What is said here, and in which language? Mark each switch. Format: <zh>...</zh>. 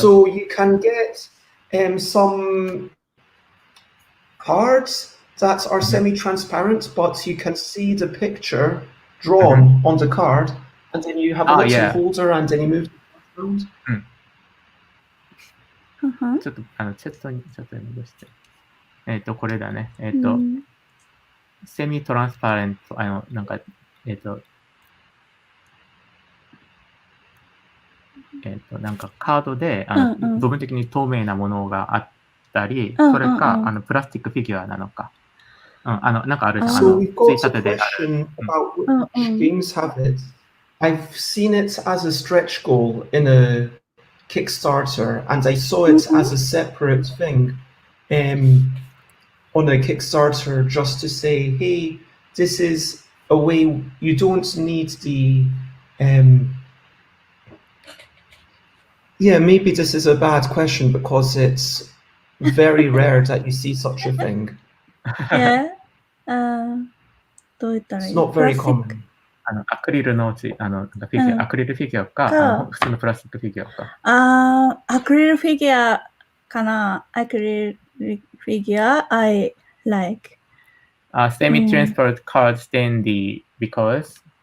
<en>So you can get some cards that are semi-transparent, but you can see the picture drawn on the card, and then you have a little holder, and then you move the cards around.</en> <ja>ちょっとチャットに戻して。これだね。セミトランスパレント、なんか、なんかカードで、部分的に透明なものがあったり、それか、プラスチックフィギュアなのか。なんかあるじゃん。</ja> <en>So we've got a question about which games have it. I've seen it as a stretch goal in a Kickstarter, and I saw it as a separate thing on a Kickstarter just to say, hey, this is a way you don't need the maybe this is a bad question because it's very rare that you see such a thing. Yeah. It's not very common.</en> <ja>アクリルのアクリルフィギュアか、普通のプラスチックフィギュアか。アクリルフィギュアかな。アクリルフィギュア</ja> <en>I like. Semi-transparent card standee because?</en>